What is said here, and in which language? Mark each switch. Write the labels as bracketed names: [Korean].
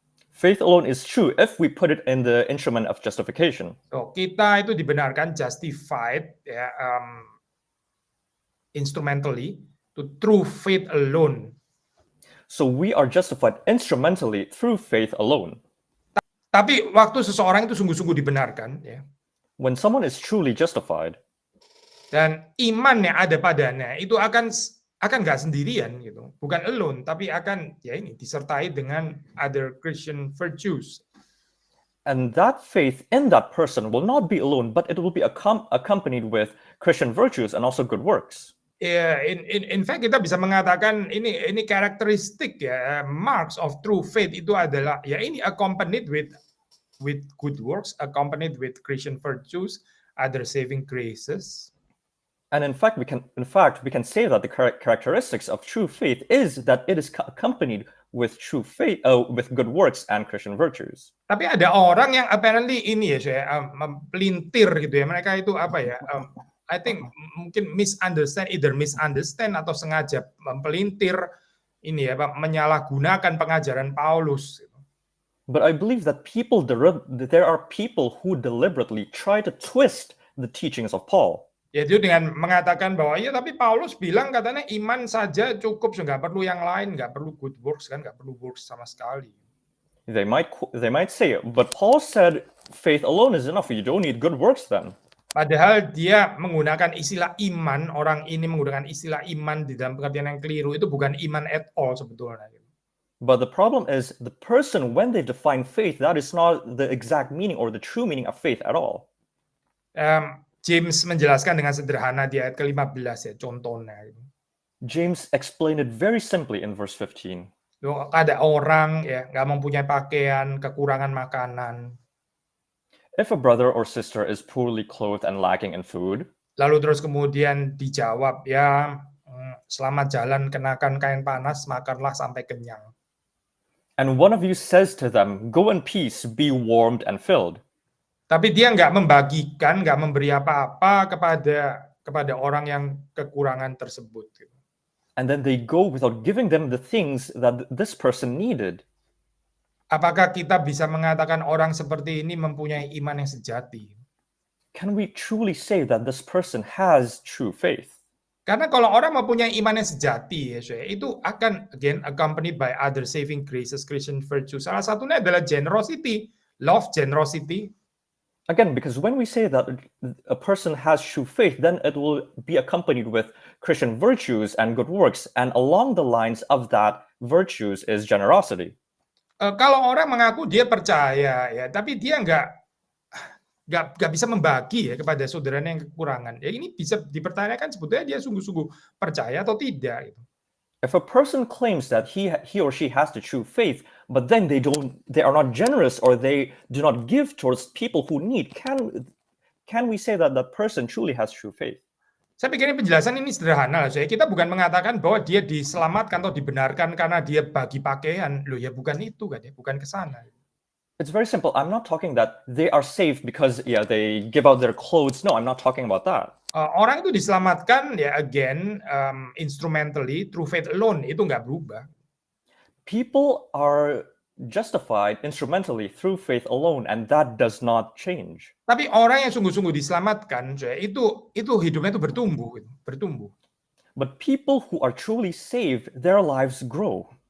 [English] Faith alone is true if we put it in the instrument of justification. So, [Indonesian] kita itu dibenarkan [English] justified ya, instrumentally through faith alone. So we are justified instrumentally through faith alone. [Indonesian] Tapi waktu seseorang itu sungguh-sungguh dibenarkan ya. [English] When someone is truly justified, [Indonesian] Dan iman yang ada padanya itu akan nggak sendirian gitu, bukan alone, tapi akan ya ini disertai dengan [English] other Christian virtues. and that faith in that person will not be alone, but it will be accompanied with Christian virtues and also good works. Ya, in fact [Indonesian] kita bisa mengatakan ini karakteristik [English] ya, marks of true faith [Indonesian] itu adalah ya ini [English] accompanied with good works, accompanied with Christian virtues, other saving graces. And in fact, we can say that the characteristics of true faith is that it is accompanied with true faith, with good works and Christian virtues. [Indonesian] Tapi ada orang yang apparently ini ya saya pelintir gitu ya. Mereka itu apa ya? [English] I think [Indonesian] mungkin [English] either misunderstand [Indonesian] atau sengaja mempelintir ini ya, menyalahgunakan pengajaran Paulus. [English] But I believe that there are people who deliberately try to twist the teachings of Paul. [Indonesian] Yaitu dengan mengatakan bahwa ya tapi Paulus bilang katanya iman saja cukup, nggak perlu yang lain, nggak perlu good works kan, nggak perlu works sama sekali. [English] They might say, but Paul said faith alone is enough. You don't need good works then. [Indonesian] Padahal dia menggunakan istilah iman, orang ini menggunakan istilah iman di dalam pengertian yang keliru, itu bukan iman [English] at all [Indonesian] sebetulnya. [English] But the problem is the person, when they define faith, that is not the exact meaning or the true meaning of faith at all. [Indonesian] James menjelaskan dengan sederhana di ayat ke-15 ya, contohnya. [English] James explained it very simply in verse 15. [Indonesian] Ada orang ya nggak mempunyai pakaian, kekurangan makanan. [English] If a brother or sister is poorly clothed and lacking in food, [Indonesian] lalu terus kemudian dijawab, ya selamat jalan, kenakan kain panas, makanlah sampai kenyang. [English] And one of you says to them, go in peace, be warmed and filled. [Indonesian] Tapi dia nggak membagikan, nggak memberi apa-apa kepada orang yang kekurangan tersebut. [English] And then they go without giving them the things that this person needed. [Indonesian] Apakah kita bisa mengatakan orang seperti ini mempunyai iman yang sejati? [English] Can we truly say that this person has true faith? [Indonesian] Karena kalau orang mempunyai iman yang sejati, ya, itu akan [English] again accompanied by other saving graces, Christian virtues. [Indonesian] Salah satunya adalah generosity, love, generosity. [English] Again, because when we say that a person has true faith, then it will be accompanied with Christian virtues and good works. And along the lines of that virtues is generosity. [Indonesian] Kalau orang mengaku dia percaya, ya, tapi dia nggak bisa membagi ya kepada saudaranya yang kekurangan. Ya ini bisa dipertanyakan sebetulnya dia sungguh-sungguh percaya atau tidak. Gitu. [English] If a person claims that he or she has the true faith, but then they are not generous or they do not give towards people who need, can we say that that person truly has true faith? [Indonesian] Saya pikir penjelasan ini sederhana lah. Kita bukan mengatakan bahwa dia diselamatkan atau dibenarkan karena dia bagi pakaian. Loh ya bukan itu kan ya, bukan ke sana. [English] It's very simple. I'm not talking that they are saved because they give out their clothes. No, I'm not talking about that. [Indonesian] Orang itu diselamatkan ya [English] again instrumentally through faith alone, [Indonesian] itu nggak berubah. [English] People are justified instrumentally through faith alone, and that does not change. [Indonesian] Tapi orang yang sungguh-sungguh diselamatkan, itu hidupnya itu bertumbuh. [English] But people who are truly saved, their lives grow.